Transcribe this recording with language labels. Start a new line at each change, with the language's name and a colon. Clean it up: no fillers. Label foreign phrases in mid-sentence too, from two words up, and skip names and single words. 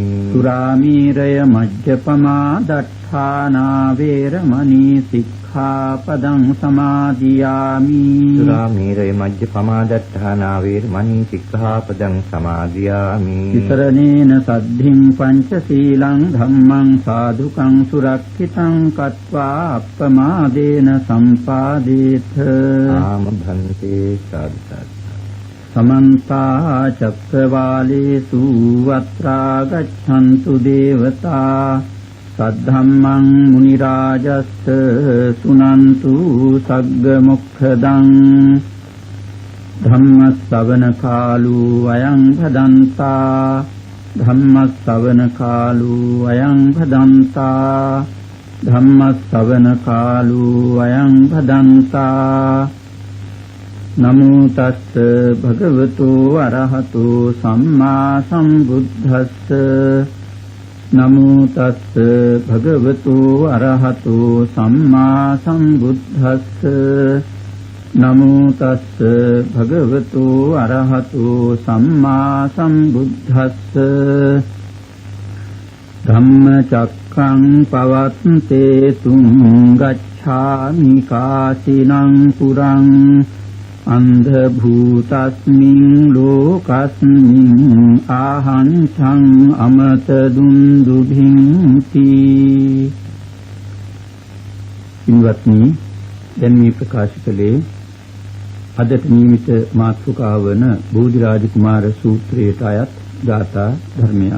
Pali: සුරාමීරය මජ්ජපමා දට්ඨානා වේරමණී සික්ඛාපදං සමාදියාමි. සුරාමේරය මජ්ජපමාදට්ඨානා වේරමණී සික්ඛාපදං සමාදියාමි. විතරණේන සද්ධින් පංචශීලං ධම්මං සාදුකං සුරක්ෂිතං කତ୍වා අප්පමාදේන සම්පාදේත. ආමභන්තේ සාදුසත්. සමන්ත චක්කවාලේසු වත්‍රා ගච්ඡන්තු දේවතා සද්ධම්මං මුනි රාජස්ස සුනන්තු සග්ග මොක්ඛදං. ධම්ම ශ්‍රවණ කාලෝ අයං භදන්තා. ධම්ම ශ්‍රවණ කාලෝ අයං භදන්තා. ධම්ම ශ්‍රවණ කාලෝ අයං භදන්තා. නමෝ තස්ස භගවතු අරහතු සම්මා සම්බුද්දස්ස. නමෝ තස්ස භගවතු අරහතු සම්මා සම්බුද්දස්ස. නමෝ තස්ස භගවතු අරහතු සම්මා සම්බුද්දස්ස. ධම්මචක්ඛං පවත්තේ තුං ගච්ඡාමි කාසිනං පුරං. අන්ධ භූතස්මින් ලෝකස්මින් ආහංසං අමත දුන්දුභින්ති.
Sinhala: ඉන්වත්නි දැන් මේ ප්‍රකාශ කළේ අදට නියමිත මාතෘකාව වන බෝධිරාජ කුමාර සූත්‍රයට අයත් ගාථා ධර්මයක්.